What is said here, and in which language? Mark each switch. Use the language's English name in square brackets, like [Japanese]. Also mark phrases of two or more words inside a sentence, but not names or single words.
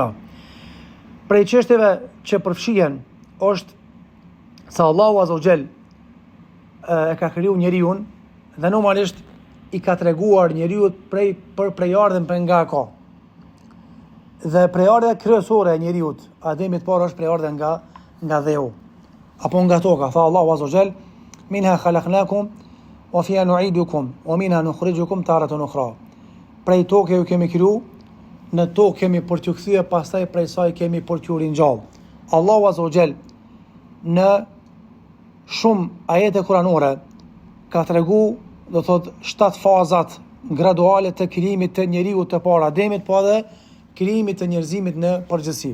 [Albanian] Prej çështjeve që përfshihen është se [Arabic] الله عز وجل [Albanian] e ka kriju njeriu dhe normalisht i ka treguar njeriu për prejardhën për nga ka. Dhe prejardhja kryesore e njeriu, Ademit parë, është prejardhja nga dheu apo nga toka. Tha [Arabic] الله عز وجل, منها خلقناكم وفيها نعيدكم ومنها نخرجكم تارة أخرى. [Albanian] Prej tokë ju kemi kriju, në tokë kemi për t'ju kthyer, pastaj prej saj kemi për t'ju ringjall. [Arabic] الله عز وجل [Albanian] në shumë ajete kuranore ka tregu, do thot, 7 fazat graduale të krijimit të njeriu të parë Ademit, po edhe krijimit të njerëzimit në përgjithësi.